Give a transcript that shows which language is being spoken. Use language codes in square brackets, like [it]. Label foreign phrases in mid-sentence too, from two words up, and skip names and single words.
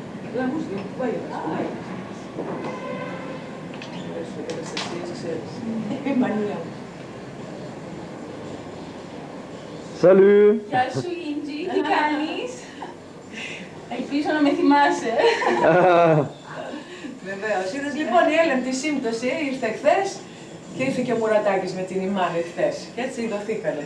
[it] La musica, guarda, adesso che questa si è mania. [el] Salut! Γεια σου, Ίντζι, τι κάνεις? Ελπίζω να με θυμάσαι. Βεβαίως. Είδες λοιπόν η Έλεν τη σύμπτωση ήρθε χθες και ήρθε και ο Μουρατάκης με την Ιμάνη χθες. Και έτσι ειδωθήκανε.